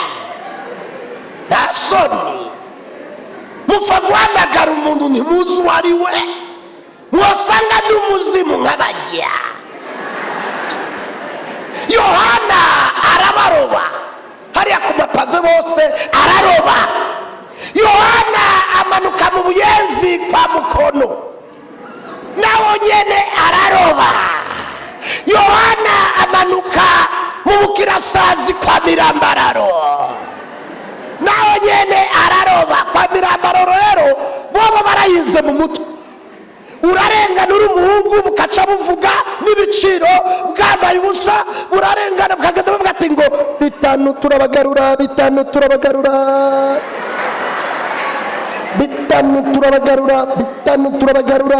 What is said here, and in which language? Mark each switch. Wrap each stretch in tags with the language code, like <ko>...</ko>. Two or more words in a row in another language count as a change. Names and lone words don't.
<rn>Nta soni mufa guhamagara umuntu ntimuzi uwo ari we, mwosanga ndi umuzimu nk'abajya. Yohana arabaroba, hariya ku mapave bose araroba. Yohana amanuka mu Buyenzi kwa Mukono, nawo nyene araroba. Yohana amanuka mu Bukirasazi kwa Mirambararo, nawo nyene araroba. Kwa Mirambararo rero bobo barayize mu mutwe, urarengana uri umuhungu bukaca buvuga n'ibiciro, bwambaye ubusa urarengana bukagenda bavuga ati ngo 5 turabagarura, 5 turabagarura, 5 turabagarura, 5 turabagarura.</rn>